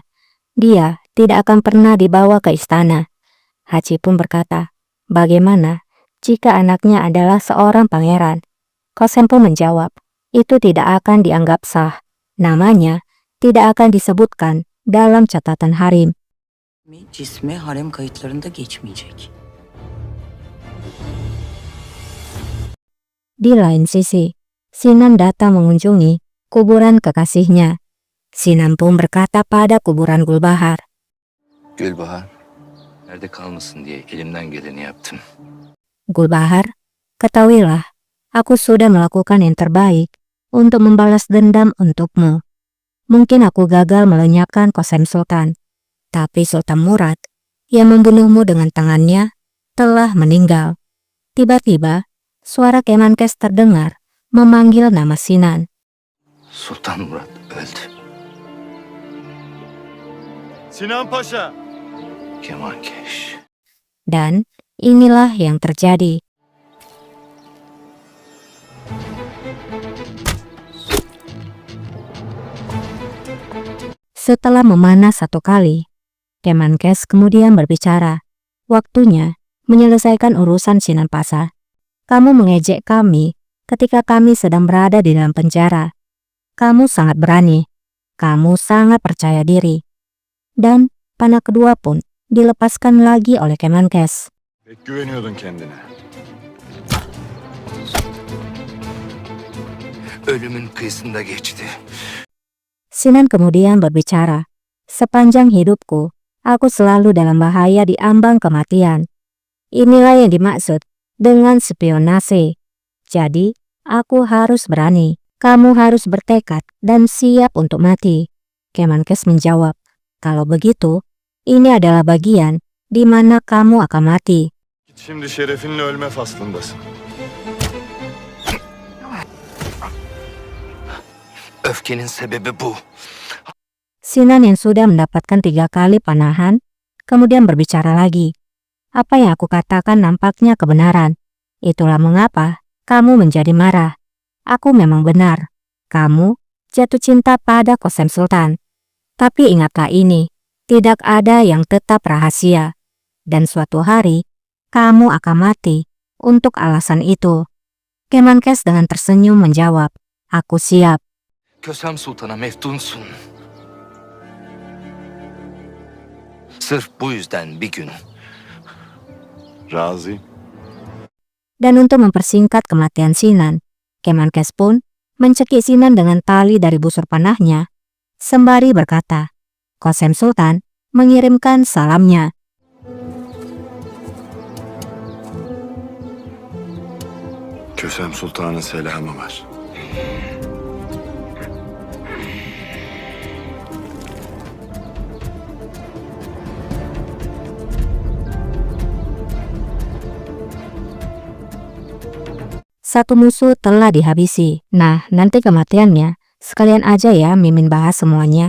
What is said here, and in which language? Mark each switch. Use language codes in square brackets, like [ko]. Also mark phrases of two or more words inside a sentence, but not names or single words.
[id] Dia tidak akan pernah dibawa ke istana. Hachi pun berkata, bagaimana jika anaknya adalah seorang pangeran? Qasem pun menjawab, itu tidak akan dianggap sah. Namanya tidak akan disebutkan dalam catatan harim. [tr] cismi harem kayıtlarında geçmeyecek. [id] Di lain sisi, Sinan datang mengunjungi kuburan kekasihnya. Sinan pun berkata pada kuburan Gulbahar, [tr] Gülbahar, nerede kalmasın diye elimden geleni yaptım. [id] Gulbahar, ketahuilah, aku sudah melakukan yang terbaik untuk membalas dendam untukmu. Mungkin aku gagal melenyapkan Qasem Sultan, tapi Sultan Murad yang membunuhmu dengan tangannya telah meninggal. Tiba-tiba, suara Kemenkes terdengar memanggil nama Sinan. [tr] Sultan Murat öldü. Sinan Paşa. Kemankeş. [id] Dan inilah yang terjadi. Setelah memanah satu kali, Kemenkes kemudian berbicara. Waktunya menyelesaikan urusan Sinan Pasha. Kamu mengejek kami ketika kami sedang berada di dalam penjara. Kamu sangat berani. Kamu sangat percaya diri. Dan panah kedua pun dilepaskan lagi oleh Kemenkes. [tr] Pek güveniyordun kendine. Ölümün kıyısında geçti. [id] Sinan kemudian berbicara, sepanjang hidupku, aku selalu dalam bahaya di ambang kematian. Inilah yang dimaksud dengan spionase. Jadi, aku harus berani. Kamu harus bertekad dan siap untuk mati. Kemenkes menjawab, kalau begitu, ini adalah bagian di mana kamu akan mati. [tr] Git şimdi şerefinle ölme faslındasın. Öfkenin sebebi bu. [id] Sinan yang sudah mendapatkan 3 kali panahan, kemudian berbicara lagi. Apa yang aku katakan nampaknya kebenaran. Itulah mengapa kamu menjadi marah. Aku memang benar. Kamu jatuh cinta pada Qasem Sultan. Tapi ingatlah ini, tidak ada yang tetap rahasia. Dan suatu hari, kamu akan mati untuk alasan itu. Kemenkes dengan tersenyum menjawab, aku siap. [tr] Kösem Sultan'a meftunsun. Sırf bu yüzden bir gün Razıyım. [id] Dan untuk mempersingkat kematian Sinan, Kemenkes pun mencekik Sinan dengan tali dari busur panahnya, sembari berkata, Qasem Sultan mengirimkan salamnya. [tr] Kösem Sultan'ın selamı var. [id] Satu musuh telah dihabisi. Nah, nanti kematiannya, sekalian aja ya Mimin bahas semuanya.